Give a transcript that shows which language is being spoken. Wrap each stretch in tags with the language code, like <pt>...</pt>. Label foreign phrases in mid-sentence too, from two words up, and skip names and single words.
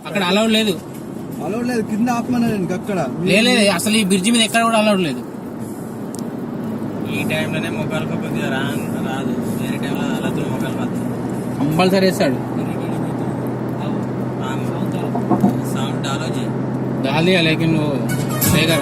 <te>అక్కడ అలౌడ్ లేదు. కింద ఆపమన్నా అక్కడ లేదు అసలు ఈ బ్రిడ్జి మీద ఎక్కడ కూడా అలౌడ్ లేదు. ఈ టైంలోనే మొక్కలు కొద్దిగా రాదు, వేరే టైంలో అలా మొక్కలు వస్తాయి. కంపల్సరీ వేస్తాడు.</te> <hi>साउंड डालो जी, डाल दिया लेकिन वो सही करो.</hi>